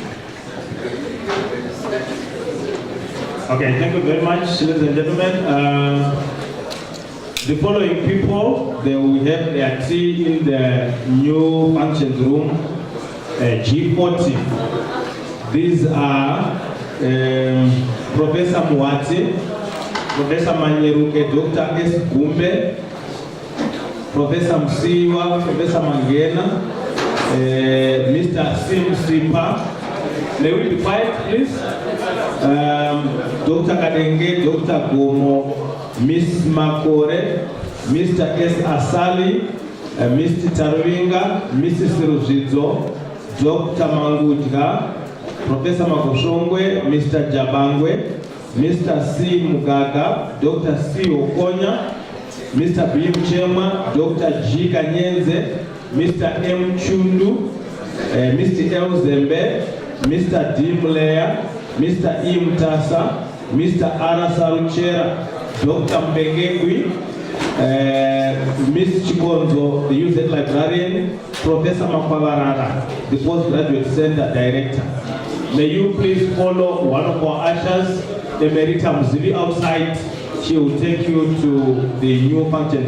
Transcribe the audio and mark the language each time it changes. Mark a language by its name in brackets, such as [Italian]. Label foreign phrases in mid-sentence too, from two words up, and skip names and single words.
[English] Okay, thank you very much, ladies and gentlemen. The following people, they will have their tea in the new functions room, G40. These are Professor Mwati, Professor Manyeruke, Dr. S. Gumbe, Professor Msiwa, Professor Mangena, Mr. Sim Sipa. May we be quiet, please? Dr. Kadenge, Dr. Gomo, Miss Makore, Mr. S. Asali, Mr. Tarwinga, Mrs. Ruzizo, Dr. Mangudga, Professor Makoshongwe, Mr. Jabangwe, Mr. C. Mugaga, Dr. C. Okonya, Mr. B. Mchema, Dr. G. Kanyenze, Mr. M. Chundu, Mr. L. Zembe, Mr. D. Mleya, Mr. E. Mtasa, Mr. Ara Saruchera, Dr. Mbengegwi, Ms. Chigonzo, the youth librarian, Professor Makwabarara, the postgraduate center director. May you please follow one of our ushers, Emerita Mzili, outside. She will take you to the new function room.